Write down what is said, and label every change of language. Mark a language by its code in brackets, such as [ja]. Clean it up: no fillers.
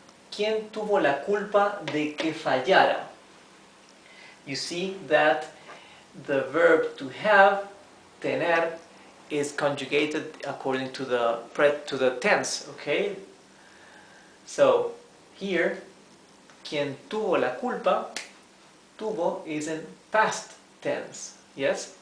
[es] ¿Quién tuvo la culpa de que fallara? [en] You see that the verb to have, tener, is conjugated according to the tense, okay? So here, [es] quien tuvo la culpa, [en] tuvo is in past tense, yes?